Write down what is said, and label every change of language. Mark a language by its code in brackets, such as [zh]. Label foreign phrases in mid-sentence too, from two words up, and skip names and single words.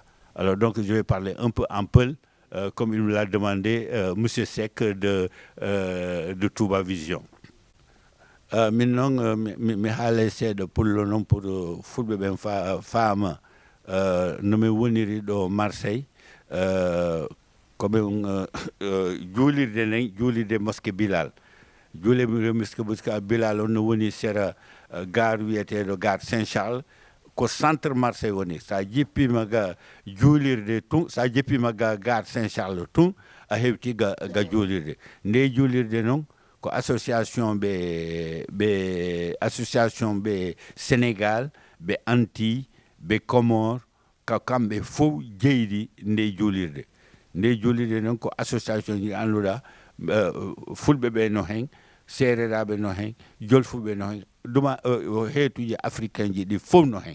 [fr] Alors donc, je vais parler un peu en peul, comme il me l'a demandé, M. Seck de Touba Vision. Maintenant, je vais pour le nom pour le football femme, nommé Woniri de Marseille. [ff] Comme julirde mosquée Bilal julirde mosquée Bilal on woni sera gare wiyeteɗo gare Saint-Charles ko centre Marseille woni sa jippima ga julirde tun sa jippima ga gare Saint-Charles tun a hewti ga julirde nde julirde noon ko association ɓe Sénégal ɓe Antilles ɓe Comores kamɓe fof jeydi nde julirde. Nde julirde noon ko association ji annduɗa fulɓe ɓe no hen, seereraɓe no hen, jolfuɓe no hen, duma heetuji africain ji ɗi fof no hen.